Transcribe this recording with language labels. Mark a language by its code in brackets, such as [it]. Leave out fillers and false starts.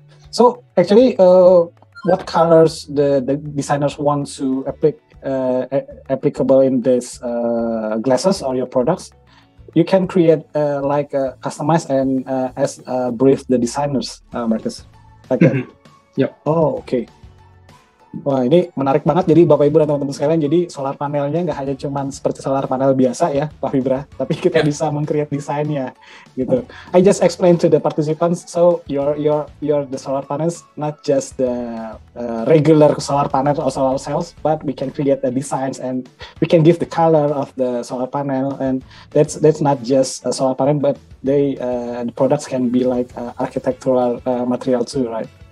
[en] So actually, what colors the designers want to applicable in this glasses or your products? You can create customize and as brief the designers, Marcus. Like yeah. Oh, okay. [id] Wah, ini menarik banget. Jadi Bapak Ibu dan teman-teman sekalian, jadi solar panelnya nggak hanya cuman seperti solar panel biasa ya, Pak Fibra, tapi kita bisa meng-create desainnya gitu. [en] I just explained to the participants, so your the solar panels not just the regular solar panel or solar cells, but we can create the designs and we can give the color of the solar panel, and that's not just a solar panel, but the products can be like architectural material too, right?